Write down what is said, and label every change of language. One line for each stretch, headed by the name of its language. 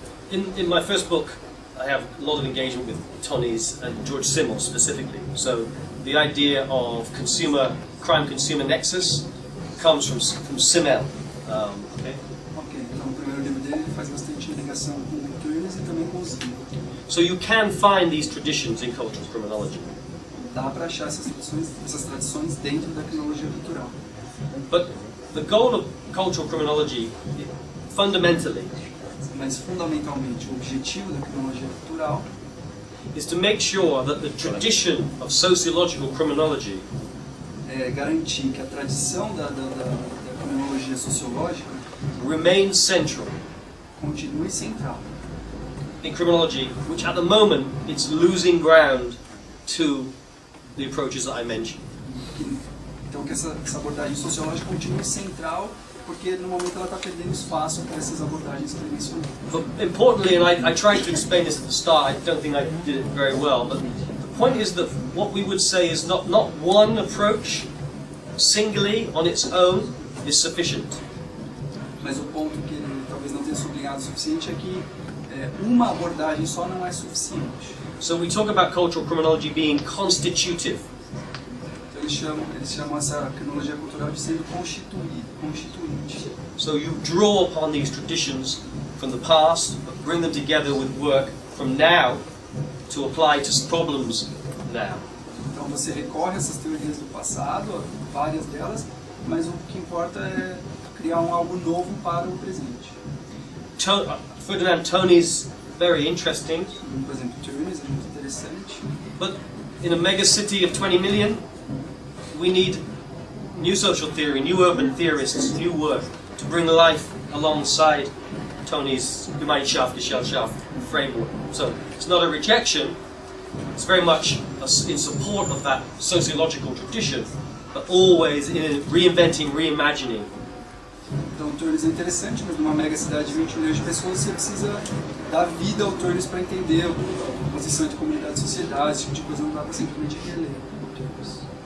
English: In my first book, I have a lot of engagement with Tonys and George Simmel specifically. So the idea of crime-consumer nexus comes from Simmel. Okay.
Portuguese: Ok, então o primeiro livro dele ele faz bastante ligação com o Tönnies e também com o Simmel.
English: So you can find these traditions in cultural criminology.
Portuguese: Dá para achar essas tradições dentro da criminologia cultural.
English: But the goal of cultural criminology, fundamentally,
Portuguese: Mas fundamentalmente o objetivo da criminologia cultural
English: is to make sure that the tradition of sociological criminology
Portuguese: é garantir que a tradição da criminologia sociológica
English: remains central
Portuguese: continue central.
English: in criminology, which at the moment it's losing ground to the approaches that I mentioned.
Portuguese: Então que essa abordagem sociológica continue central, porque no momento ela está perdendo espaço para essas abordagens que ele mencionou.
English: But importantly, and I tried to explain this at the start, I don't think I did it very well, but the point is that what we would say is not one approach singly on its own is sufficient.
Portuguese: Mas o ponto que ele talvez não tenha sublinhado o suficiente é que uma abordagem só não é suficiente.
English: So we talk about cultural criminology being constitutive.
Portuguese: Então eles chamam essa criminologia cultural de sendo constituinte.
English: So you draw upon these traditions from the past, but bring them together with work from now to apply to problems now.
Portuguese: Então você recorre a essas teorias do passado, várias delas, mas o que importa é criar algo novo para o presente.
English: Ferdinand Tonys, very interesting,
Portuguese: Por exemplo, Tönnies é muito interessante,
English: but in a megacity of 20 million, we need new social theory, new urban theorists, new work to bring life alongside Tonys Gemeinschaft, Gesellschaft framework. So it's not a rejection, it's very much in support of that sociological tradition, but always in reinventing, reimagining.
Portuguese: Então o Tönnies é interessante, mas numa mega cidade de 20 milhões de pessoas você precisa dar vida ao Tönnies para entender a posição de comunidade e sociedade, esse tipo de coisa não dá para simplesmente reler o Tönnies.